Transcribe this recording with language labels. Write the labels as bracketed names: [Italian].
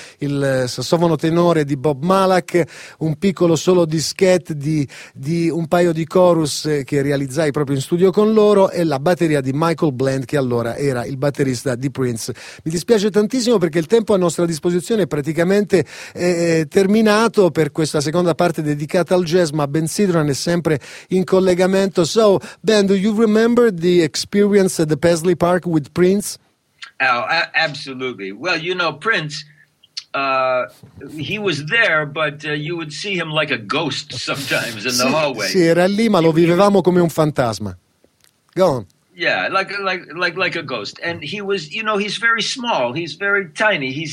[Italian] il sassofono tenore di Bob Malak, un piccolo solo dischetto di un paio di chorus che realizzai proprio in studio con loro, e la batteria di Michael Bland, che allora era il batterista di Prince. Mi dispiace tantissimo perché il tempo a nostra disposizione è praticamente terminato per questa seconda parte dedicata al jazz, ma Ben Sidran è sempre in collegamento. [English] So, Ben, do you remember the experience at the Paisley Park with Prince? Oh, absolutely. Well, you know, Prince, he was there, but you would see him like a ghost sometimes in the hallway. [Italian] Sì, era lì, ma lo vivevamo come un fantasma. [English] Go on. Yeah, like a ghost. And he was, you know, he's very small. He's very tiny.